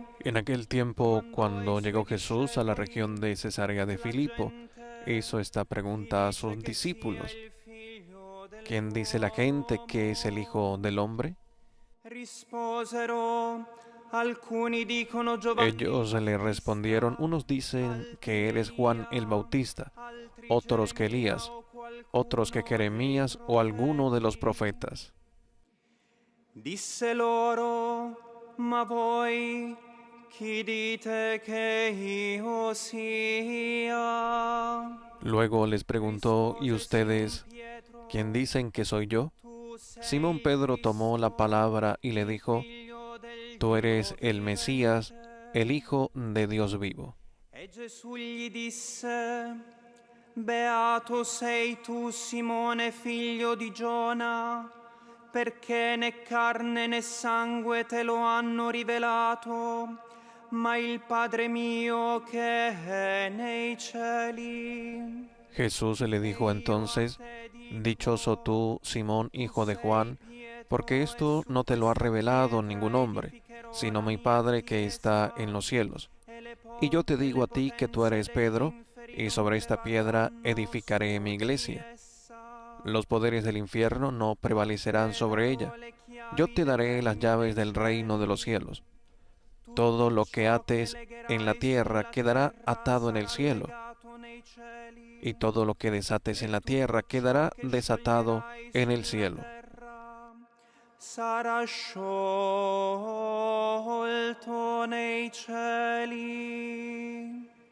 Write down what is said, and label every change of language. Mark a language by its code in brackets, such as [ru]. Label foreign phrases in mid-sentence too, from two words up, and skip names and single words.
[es] En aquel tiempo, cuando llegó Jesús a la región de Cesarea de Filipo, hizo esta pregunta a sus discípulos: ¿quién dice la gente que es el Hijo del Hombre? [it] risposero, alcuni dicono Giovanni, [es] Ellos le respondieron: unos dicen que eres Juan el Bautista, otros que Elías, otros que Jeremías o alguno de los profetas. [it] disse loro, ma voi chi dite che io sia? [es] Luego les preguntó: ¿y ustedes quién dicen que soy yo? Simón Pedro tomó la palabra y le dijo: tú eres el Mesías, el Hijo de Dios vivo. [it] E Gesù gli disse, beato sei tu, Simone, figlio di Giona, perché né carne né sangue te lo hanno rivelato, ma il Padre mio che è nei cieli. [es] Jesús le dijo entonces: dichoso tú, Simón, hijo de Juan, porque esto no te lo ha revelado ningún hombre, sino mi Padre que está en los cielos. Y yo te digo a ti que tú eres Pedro, y sobre esta piedra edificaré mi iglesia. Los poderes del infierno no prevalecerán sobre ella. Yo te daré las llaves del reino de los cielos. Todo lo que ates en la tierra quedará atado en el cielo, y todo lo que desates en la tierra quedará desatado en el cielo. [it] Sarà sciolto nei cieli.